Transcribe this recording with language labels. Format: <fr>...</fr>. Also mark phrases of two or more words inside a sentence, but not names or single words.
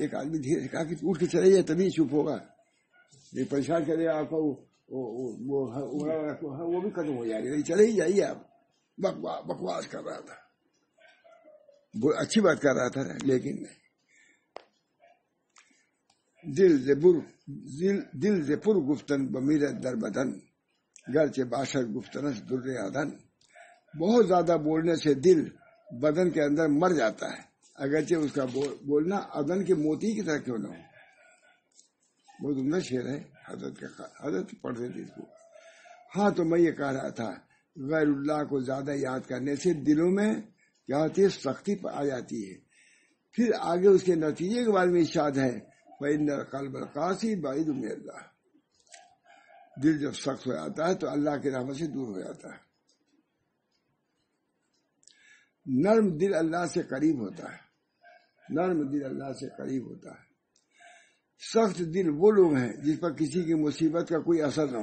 <ur>ایک آدمی دھیرے سے کہا کہ اٹھ کے چلے جائے تبھی چپ ہوگا، یہ پریشان کرے آپ کو، وہ بھی ختم ہو جائے گا، چلے ہی جائیے آپ. بکواس کر رہا تھا، وہ اچھی بات کر رہا تھا لیکن دل سے</ur> <fa>پر گفتن بمیرت در بدن گرچہ باشد گفتنس در آدن.</fa> <ur>بہت زیادہ بولنے سے دل بدن کے اندر مر جاتا ہے، اگرچہ اس کا بولنا ادن کے موتی کی طرح کیوں نہ ہو. بہت عمدہ شعر ہے حضرت پڑھتے تھے اس کو. ہاں تو میں یہ کہہ رہا تھا غیر اللہ کو زیادہ یاد کرنے سے دلوں میں کیا ہوتی ہے، سختی آ جاتی ہے. پھر آگے اس کے نتیجے کے بارے میں ارشاد ہے</ur> <ar>فَإِنَّ الْقَلْبَ الْقَاسِي بَعِيدٌ مِنَ اللَّهِ.</ar> <ur>دل جب سخت ہو جاتا ہے تو اللہ کی رحمت سے دور ہو جاتا ہے. نرم دل اللہ سے قریب ہوتا ہے، نرم دل اللہ سے قریب ہوتا ہے. سخت دل وہ لوگ ہیں جس پر کسی کی مصیبت کا کوئی اثر نہ ہو.</ur>